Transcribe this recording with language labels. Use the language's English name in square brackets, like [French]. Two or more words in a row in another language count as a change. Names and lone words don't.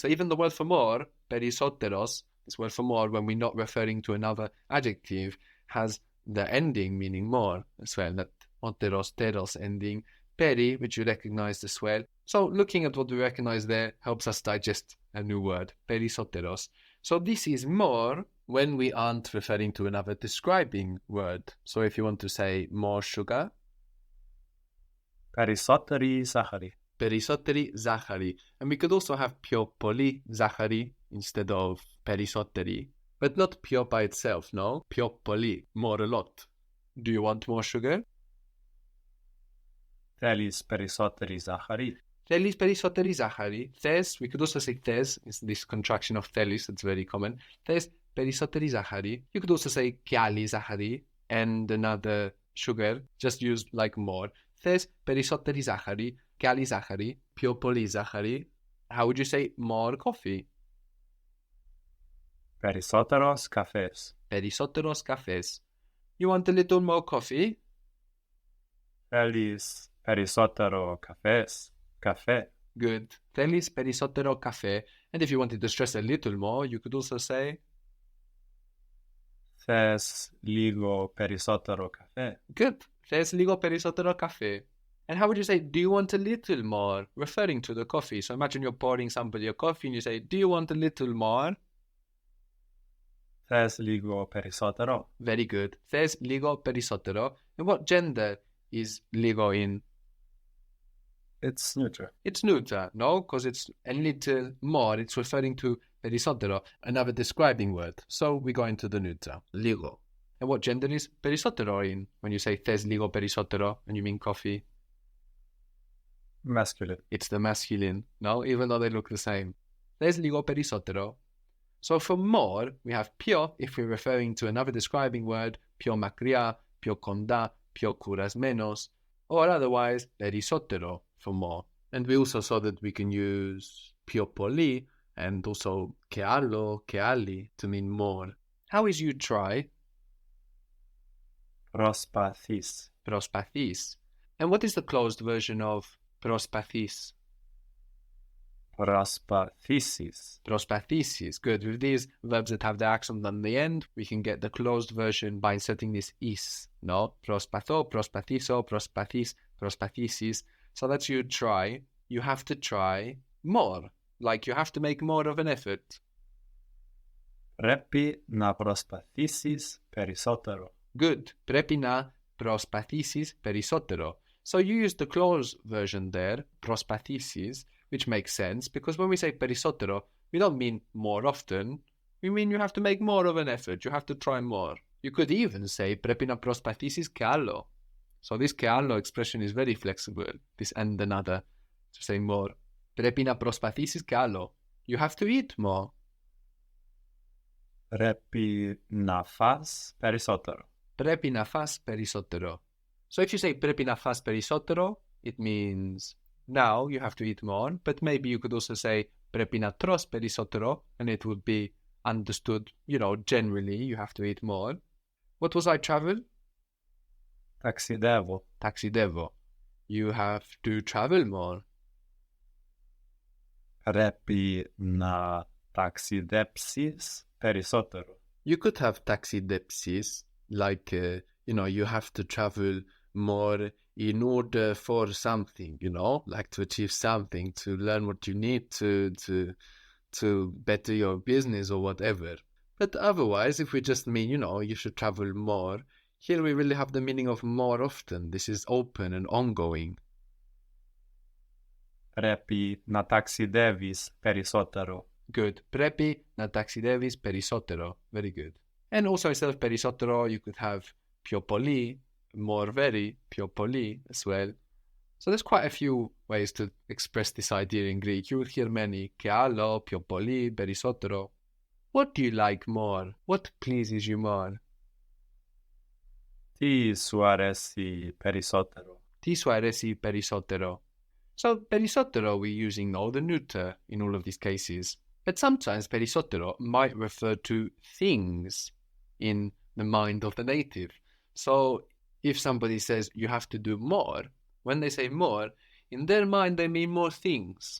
[English] So even the word for more, περισσότερος, this word for more, when we're not referring to another adjective, has the ending meaning more as well, that otteros, teros ending, peri, which you recognized as well. So looking at what we recognize there helps us digest a new word, περισσότερος. So this is more when we aren't referring to another describing word. So if you want to say more sugar, [Greek] Περισσότεροι ζάχαρη. περισσότεροι ζάχαρη. [English] And we could also have [Greek] πιο πολύ ζάχαρη [English] instead of περισσότεροι. But not πιο by itself, no? [Greek] Πιο πολύ, [English] more a lot. Do you want more sugar? [Greek] Θέλεις περισσότερη ζάχαρη. Θέλεις περισσότερη ζάχαρη. Θες, [English] we could also say θες, it's this contraction of θέλεις, it's very common. [Greek] Θες περισσότερη ζάχαρη. [English] You could also say [Greek] κι άλλη ζάχαρη [English] and another sugar, just used like more. [Greek] Θες περισσότερη ζάχαρη, κι άλλη ζάχαρη, πιο πολύ ζάχαρη. [English] How would you say more coffee? [Greek] Περισσότερος καφές. Περισσότερος καφές. [English] You want a little more coffee? [Greek] Θέλεις περισσότερο καφέ. [English] Good. [Greek] Θέλεις περισσότερο καφέ. [English] And if you wanted to stress a little more, you could also say [Greek] Θες λίγο περισσότερο καφέ. [English] good. [Greek] Θες λίγο περισσότερο καφέ. [English] And how would you say, do you want a little more? Referring to the coffee. So imagine you're pouring somebody a coffee and you say, do you want a little more? [Greek] Θες λίγο περισσότερο. [English] Very good. [Greek] Θες λίγο περισσότερο. [English] And what gender is λίγο in? It's neutral. It's neuter, no? Because it's a little more. It's referring to περισσότερο, another describing word. So we go into the neuter, λίγο. And what gender is περισσότερο in? When you say [Greek] θες λίγο περισσότερο [English] and you mean coffee? Masculine. It's the masculine, no? Even though they look the same. [Greek] Θες λίγο περισσότερο. [English] So for more, we have πιο if we're referring to another describing word, [Greek] πιο μακριά, πιο κοντά, πιο κουρασμένος, [English] or otherwise περισσότερο for more. And we also saw that we can use [Greek] πιο πολύ [English] and also [Greek] και άλλο, και άλλη [English] to mean more. How is you try? [Greek] Προσπαθείς. Προσπαθείς. [English] And what is the closed version of προσπαθείς? [Greek] Προσπαθήσεις. Προσπαθήσεις. [English] Good. With these verbs that have the accent on the end, we can get the closed version by inserting this is. No? [Greek] Προσπαθώ, προσπαθήσω, προσπαθείς, προσπαθήσεις. [English] So that's you try. You have to try more. Like you have to make more of an effort. [Greek] Πρέπει να προσπαθήσεις περισσότερο. [English] Good. [Greek] Πρέπει να προσπαθήσεις περισσότερο. [English] So you use the closed version there, προσπαθήσεις, which makes sense because when we say περισσότερο, we don't mean more often. We mean you have to make more of an effort. You have to try more. You could even say [Greek] πρέπει να προσπαθήσεις κι άλλο. [English] So this [Greek] και άλλο [English] expression is very flexible. This and another to say more. [Greek] Πρέπει να προσπαθήσεις κι άλλο. [English] You have to eat more. [Greek] Πρέπει να φας περισσότερο. Πρέπει να φας περισσότερο. [English] So if you say [Greek] πρέπει να φας περισσότερο, [English] it means now you have to eat more, but maybe you could also say [Greek] πρέπει να τρως περισσότερο, [English] and it would be understood, generally you have to eat more. What was I travel? [Greek] Ταξιδεύω. Ταξιδεύω. [English] You have to travel more. [Greek] Πρέπει να ταξιδέψεις περισσότερο. [English] You could have ταξιδέψεις, like, you have to travel more in order for something, like to achieve something, to learn what you need to better your business or whatever. But otherwise, if we just mean, you should travel more, here we really have the meaning of more often. This is open and ongoing. [Greek] Πρέπει να ταξιδεύεις περισσότερο. [English] Good. [Greek] Πρέπει να ταξιδεύεις περισσότερο. [English] Very good. And also instead of περισσότερο, you could have [Greek] πιο πολύ, [English] more very, [Greek] πιο πολύ as well. [English] So there's quite a few ways to express this idea in Greek. You would hear many. [Greek] Και άλλο, πιο πολύ, περισσότερο. [English] What do you like more? What pleases you more? [Greek] Τι σου αρέσει περισσότερο? Τι σου αρέσει περισσότερο? [English] So περισσότερο, we're using the neuter in all of these cases. But sometimes περισσότερο might refer to things in the mind of the native. So if somebody says you have to do more, when they say more, in their mind they mean more things.